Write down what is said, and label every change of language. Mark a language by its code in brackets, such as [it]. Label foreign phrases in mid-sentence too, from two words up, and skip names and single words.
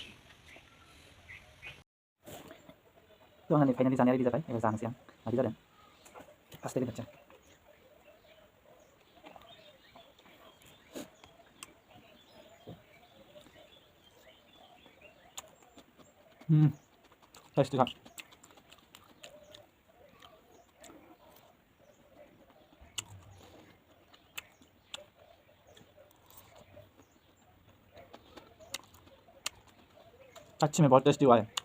[brx] आंनि फाइनालि जानाया रेडि जाबाय एबार जानोसै आं मादि जादों [en] first time [hi] टेस्टी था सच्ची में बहुत टेस्टी हुआ है